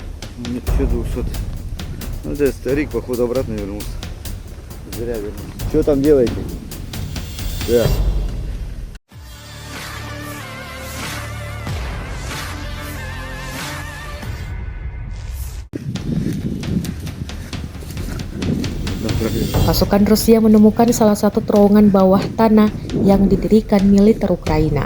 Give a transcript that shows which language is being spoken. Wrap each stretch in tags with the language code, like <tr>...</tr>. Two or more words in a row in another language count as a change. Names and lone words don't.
<ru>Нет, еще 200. Ну, это старик, походу, обратно вернулся. Зря вернулся. Что там делаете? Да.</ru> <id>Pasukan Rusia menemukan salah satu terowongan bawah tanah yang didirikan militer Ukraina.</id>